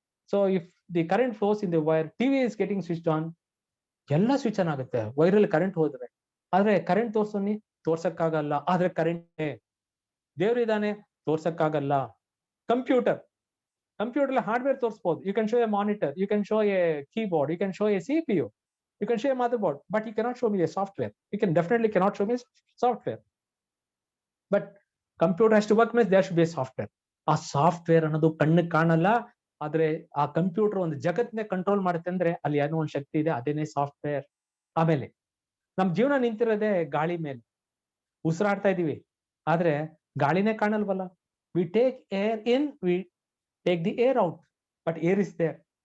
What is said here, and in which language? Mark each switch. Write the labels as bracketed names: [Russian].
[English] so if the current flows in the wire, TV is getting switch on, [Kannada] ಎಲ್ಲ switch on ಆಗುತ್ತೆ ವೈರಲ್ಲಿ current ಹೋದ್ರೆ. ಆದ್ರೆ current ತೋರ್ಸೋನಿ, ತೋರ್ಸಕ್ಕಾಗಲ್ಲ. ಆದ್ರೆ current ದೇವ್ರು ಇದಾನೆ, ತೋರ್ಸಕ್ಕಾಗಲ್ಲ. ಕಂಪ್ಯೂಟರ್ ಹಾರ್ಡ್ವೇರ್ ತೋರಿಸಬಹುದು. [English] You can show a monitor, you can show a keyboard, you can show a CPU, you can show a motherboard, but you cannot show me a software. You can definitely cannot show me software. But computer has to work, means there should be a software. [Kannada] ಆ software ಅನ್ನೋದು ಕಣ್ಣಿಗೆ ಕಾಣಲ್ಲ, ಆದ್ರೆ ಆ computer ಒಂದು ಜಗತ್ನೇ control ಮಾಡುತ್ತೆ ಅಂದ್ರೆ ಅಲ್ಲಿ ಏನೋ ಒಂದು ಶಕ್ತಿ ಇದೆ, ಅದೇನೇ ಸಾಫ್ಟ್ವೇರ್. ಆಮೇಲೆ ನಮ್ ಜೀವನ ನಿಂತಿರೋದೇ ಗಾಳಿ ಮೇಲೆ, ಉಸಿರಾಡ್ತಾ ಇದೀವಿ, ಆದ್ರೆ ಗಾಳಿನೇ ಕಾಣಲ್ವಲ್ಲ. [English] We take air in, we take the air out, but air is there.